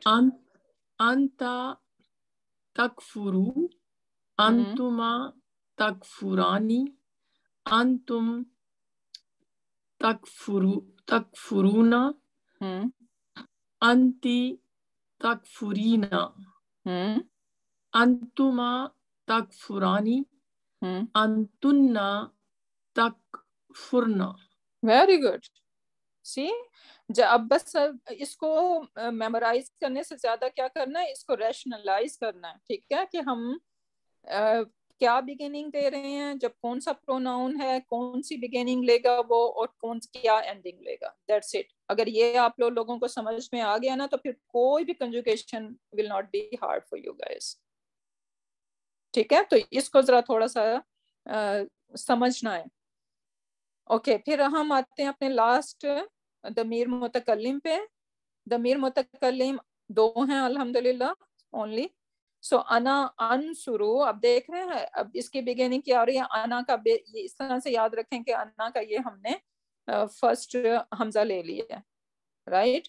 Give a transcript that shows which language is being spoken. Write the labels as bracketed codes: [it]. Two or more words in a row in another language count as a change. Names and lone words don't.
[ar] انتا تکفرو, انتما تکفرانی, انتم تکفرونا, انتی تکفرینا, انتما تکفرانی, انتنا تکفرنا. [en] very good. [ur] سی اب بس اس کو میمورائز کرنے سے زیادہ کیا کرنا ہے, اس کو ریشنلائز کرنا ہے. ٹھیک ہے, کہ ہم کیا بگننگ دے رہے ہیں, جب کون سا پروناؤن ہے, کون سی بگننگ لے گا وہ, اور کون کیا اینڈنگ لے گا. [en] That's it. [ur] اگر یہ آپ لوگوں کو سمجھ میں آ گیا نا تو پھر کوئی بھی کنجوگیشن [en] will not be hard for you guys. [ur] ٹھیک ہے, تو اس کو ذرا تھوڑا سا سمجھنا ہے. اوکے, پھر ہم آتے ہیں اپنے لاسٹ ضمیر متکلم پہ. ضمیر متکلم دو ہیں الحمدللہ اونلی. سو [ar] انا انصرو, [ur] اب دیکھ رہے ہیں اب اس کی بگننگ کیا ہو رہی ہے, انا کا یہ اس طرح سے یاد رکھیں کہ انا کا یہ ہم نے فرسٹ حمزہ لے لیا ہے رائٹ.